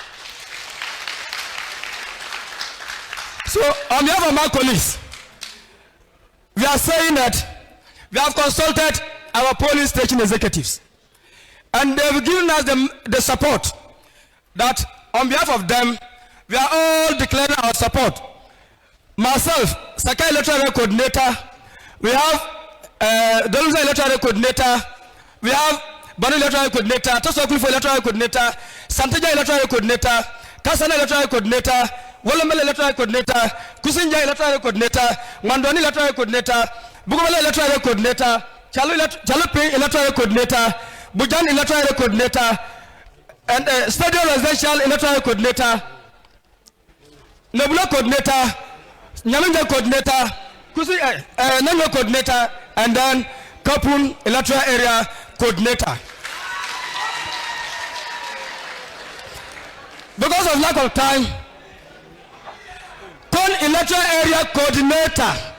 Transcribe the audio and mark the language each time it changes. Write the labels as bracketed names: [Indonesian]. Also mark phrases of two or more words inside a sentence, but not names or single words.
[English] So on behalf of my colleagues, we are saying that we have consulted our polling station executives, and they have given us the support that on behalf of them, we are all declaring our support. Myself, Sakai Electoral Coordinator, we have Dolusa Electoral Coordinator, we have Banu Electoral Coordinator, Tosokulfo Electoral Coordinator, Santeja Electoral Coordinator, Kasana Electoral Coordinator, Wolomel Electoral Coordinator, Kusinja Electoral Coordinator, Mandoni Electoral Coordinator, Bugumala Electoral Coordinator, Chalupi Electoral Coordinator, Bujan Electoral Coordinator, and Stadium Residential Electoral Coordinator, Nebula Coordinator, Nyaminja Coordinator, Nano Coordinator, and then Kapun Electoral Area Coordinator. Because of lack of time, Kon Electoral Area Coordinator.